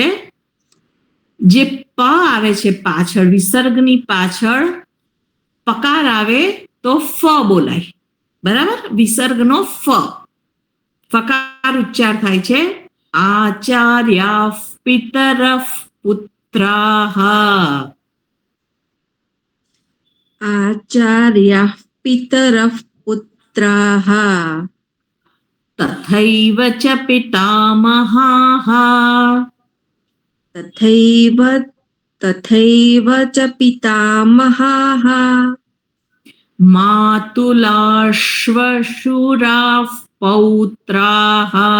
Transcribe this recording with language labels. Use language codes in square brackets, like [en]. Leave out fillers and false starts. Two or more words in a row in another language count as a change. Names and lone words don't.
[gu] જે પ આવે છે પાછળ, વિસર્ગની પાછળ પકાર આવે તો ફ બોલાય. બરાબર? વિસર્ગનો ફ, ફકાર ઉચ્ચાર થાય છે. [sa] आचार्या पितर पुत्राह. આચાર્યા पितरः पुत्राः तथैव च पितामहाः तथैव च पितामहाः मातुलाश्वशुराः पौत्राः